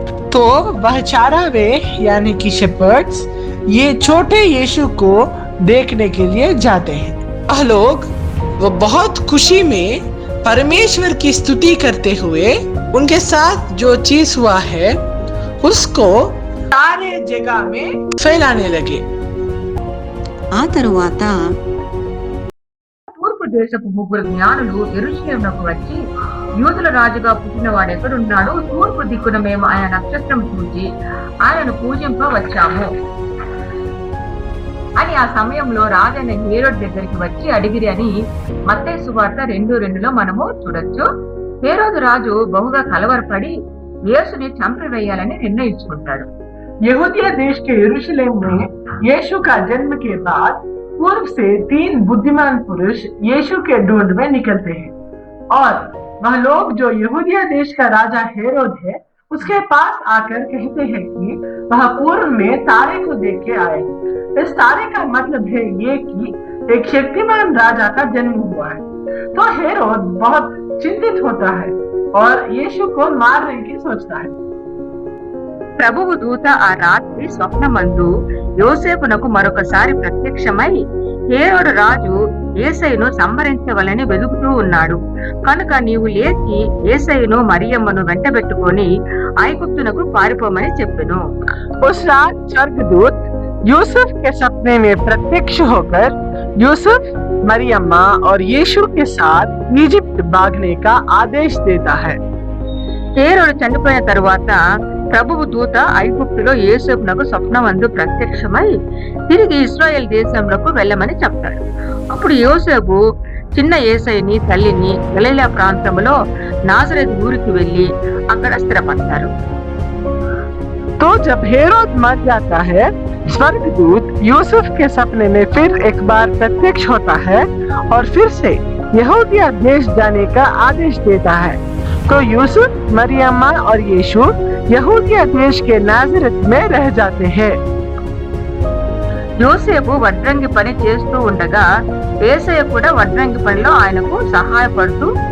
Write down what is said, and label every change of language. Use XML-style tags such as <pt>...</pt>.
<hi>तो वह चारावे यानी कि शेपर्ड्स ये छोटे यीशु को देखने के लिए जाते हैं। वह लोग वो बहुत खुशी में परमेश्वर की स्तुति करते हुए उनके साथ जो चीज हुआ है उसको सारे जगह में फैलाने लगे।</hi> <te>ఆ తరువాత తూర్పు దేశపు ముగ్గురు జ్ఞానులు యెరూషలేమునకు వచ్చి, యూదుల రాజుగా పుట్టిన వాడు ఎక్కడున్నాడు? తూర్పు దిక్కున మేము ఆయన నక్షత్రం చూచి ఆయనను పూజింప వచ్చాము అని ఆ సమయంలో రాజైన హేరోదు దగ్గరికి వచ్చి అడిగిరి అని మత్తయి సువార్త 2:2 మనము చూడొచ్చు. హేరోదు రాజు బహుగా కలవరపడి యేసుని చంపివేయాలని నిర్ణయించుకుంటాడు.</te> <hi>यहूदिया देश के यरूशलेम में यीशु का जन्म के बाद पूर्व से 3 बुद्धिमान पुरुष यीशु के ढूंढ में निकलते हैं और वह लोग जो यहूदिया देश का राजा हेरोद है उसके पास आकर कहते हैं कि वह पूर्व में तारे को देख के आए। इस तारे का मतलब है ये कि एक शक्तिमान राजा का जन्म हुआ है। तो हेरोद बहुत चिंतित होता है और यीशु को मारने की सोचता है।</hi> <te>ప్రభువు దూత ఆ రాత్రి స్వప్నమందు యోసేపునకు మరొకసారి ప్రత్యక్షమై, హేరోదు రాజు యేసయ్యను సంహరించవలని వెదుకుతూ ఉన్నాడు కనుక నీవు లేచి యేసయ్యను మరియమ్మను వెంటబెట్టుకొని ఐగుప్తునకు పారిపోమని చెప్పెను.</te> <hi>उस रात स्वर्गदूत यूसुफ के सपने में प्रत्यक्ष होकर यूसुफ, मरियम्मा और यीशु के साथ इजिप्ट भागने का आदेश देता है।</hi> <te>హేరోదు చనిపోయిన తరువాత ప్రభువు దూత ఐగుప్తులో యోసేపునకు స్వప్నమందు ప్రత్యక్షమై తిరిగి ఇశ్రాయేల్ దేశంలోకి వెళ్ళమని చెప్తాడు. అప్పుడు యోసేపు చిన్న యేసయ్యని తల్లిని గలిలయ ప్రాంతంలో నాజరేతు ఊరికి వెళ్లి అక్కడ స్థిరపడతారు.</te> <hi>तो जब हेरोद मर जाता है, स्वर्गदूत यूसुफ के सपने में फिर एक बार प्रत्यक्ष होता है और फिर से यहूदिया देश जाने का आदेश देता है। तो यूसुफ, मरियम्मा और यीशु यहूदिया देश के नाजरेत में रह जाते हैं।</hi> <te>యోసేపు వడ్రంగి పని చేస్తూ ఉండగా యేసయ్య కూడా వడ్రంగి పనిలో ఆయనకు సహాయపడుతూ</te>